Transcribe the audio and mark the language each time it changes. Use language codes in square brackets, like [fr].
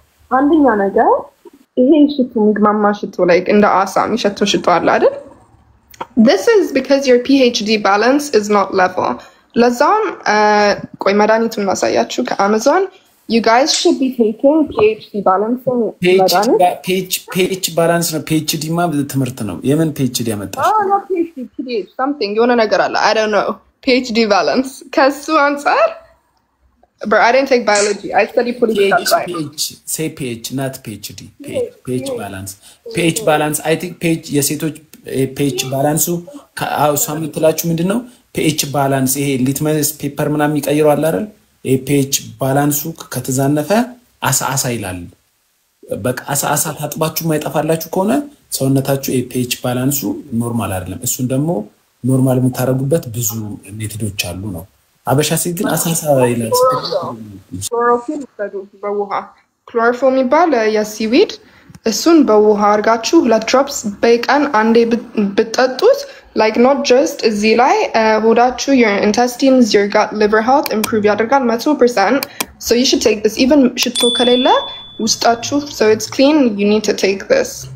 [am] አንደኛ ነገር ይሄ ሽቱ ምግማማ ሽቱ ላይ እንደ አሳ የሚሸቱ ሽቱ አለ አይደል [en] This is because your PhD balance is not level. [am] ለዛም ቆይ መድኃኒቱን ማሳያችሁ ከአማዞን [en] You guys should be taking PhD balancing [am] PH balance ነው PhD ማ ትምህርት ነው የምን PhD ያመጣሽ [en] not PhD PH something [am] የሆነ ነገር አለ [en] I don't know PhD balance [am] ከሱ አንፃር [en] But I didn't take biology. I studied political science. Say PH, not PhD. PH balance. PH balance. I think PH. [am] የሴቶች PH balance ሳምንት ትላችሁ ምንድነው PH balance ይሄ ሊትመስ ፔፐር ምናምን የሚቀይረው አለ አይደል? PH balance ከተዛነፈ አሳ ይላል። በቃ አሳ ታጥባችሁ ማይጠፋላችሁ ከሆነ ሰውነታችሁ PH balance ኖርማል አይደለም። እሱን ደግሞ ኖርማል የምታረጉበት ብዙ ሜቶዶች አሉ ነው። አበሻ ሲል ግን አሳሳ ይላል ክሎሮፊል በውሃ ክሎሮፎም ይባል የሲዊድ እሱን በውሃ አርጋችሁ [en] 2 drops [am] በቀን አንዴ ብትጠጡት [en] like not just [am] እዚህ ላይ ሆዳችሁ [en] your intestines your gut liver health improve ያደርጋል 100% so you should take this even [am] ሽቶ ከሌለ ውስጣችሁ [en] so it's clean you need to take this